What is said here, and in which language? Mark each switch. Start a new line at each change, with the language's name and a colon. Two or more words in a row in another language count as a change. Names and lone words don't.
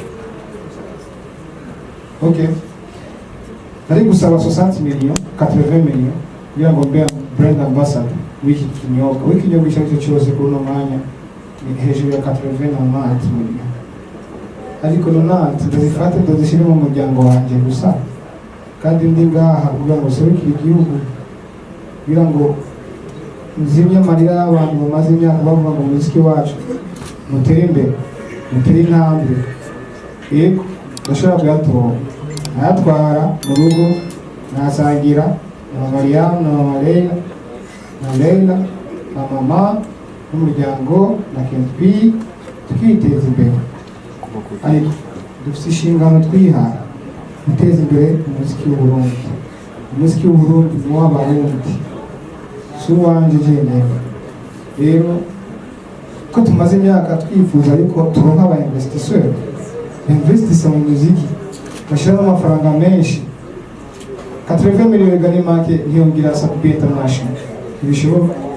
Rundi: Okay, nari gusaba 60 millions 80 millions kugira ngo mbe
English: brand ambassador
Rundi: w'iki kinyobwa icyo cyose kuri uno mwanya ni hejuru ya 80 millions, ariko nonati ndazifate ndazishyire mu muryango wanjye gusa kandi ndi ngaha kugira ngo serukire igihugu kugira ngo nzimye amarira y'abantu bamaze imyaka bavuga ngo umuziki wacu mutere imbere mutere intambwe. Yego ndashobora kuyatora ayatwara mu rugo nasangira na Mariam na Leila na Leila na mama n'umuryango na Kenpi tukiteza imbere, ariko dufite inshingano twihaye guteza imbere umuziki w'Uburundi. Umuziki w'Uburundi ni w'Abarundi si uwanje jenyine. Rero ko tumaze imyaka twifuza ariko turonka aba investisseurs investissa mu muziki bashira amafaranga menshi 80 millions gani make ntiyongira Sabi International ibishoboka